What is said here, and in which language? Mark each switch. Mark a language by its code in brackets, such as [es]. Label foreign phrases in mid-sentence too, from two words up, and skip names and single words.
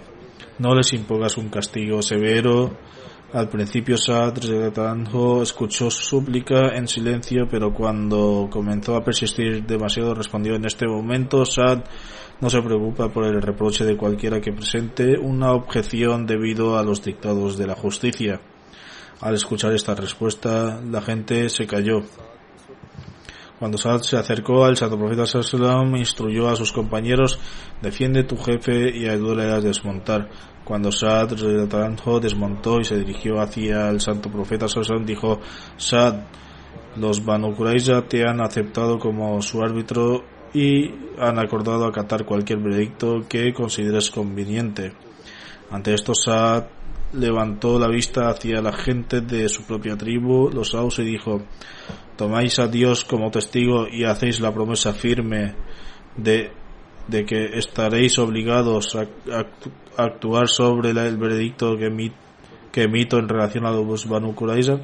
[es] No les impongas un castigo severo. Al principio Sa'd escuchó su súplica en silencio, pero cuando comenzó a persistir demasiado respondió: en este momento Sa'd no se preocupa por el reproche de cualquiera que presente una objeción debido a los dictados de la justicia. Al escuchar esta respuesta, la gente se calló. Cuando Sa'd se acercó al santo profeta [ar] صلى الله عليه وسلم, [es] instruyó a sus compañeros: defiende tu jefe y ayúdale a desmontar. Cuando Sa'd desmontó y se dirigió hacia el santo profeta [ar] صلى الله عليه وسلم, [es] dijo: Sa'd, los Banu Qurayza te han aceptado como su árbitro y han acordado acatar cualquier veredicto que consideres conveniente. Ante esto, Sa'd levantó la vista hacia la gente de su propia tribu, los Aus, y dijo: tomáis a Dios como testigo y hacéis la promesa firme de que estaréis obligados a actuar sobre el veredicto que emito en relación a los Banu Qurayza.